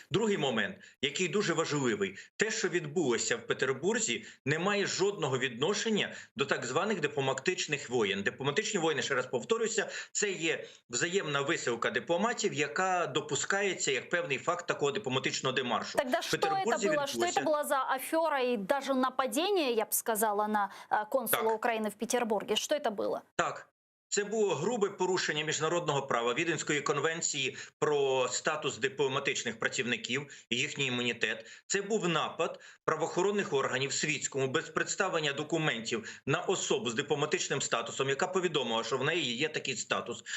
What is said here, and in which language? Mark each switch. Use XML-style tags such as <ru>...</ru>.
<uk>Другий момент, який дуже важливий. Те, що відбулося в Петербурзі, не має жодного відношення до так званих дипломатичних воєн. Дипломатичні воїни, ще раз повторюся, це є взаємна висилка дипломатів, яка допускається як певний факт такого дипломатичного демаршу.</uk> <ru>Тогда что это было? Что это было за афера и даже нападение, я бы сказала, на консула Украины в Петербурге? Что это было?</ru> <uk>Так. Це було грубе порушення міжнародного права, Віденської конвенції про статус дипломатичних працівників і їхній імунітет. Це був напад правоохоронних органів світському без представлення документів на особу з дипломатичним статусом, яка повідомила, що в неї є такий статус.</uk>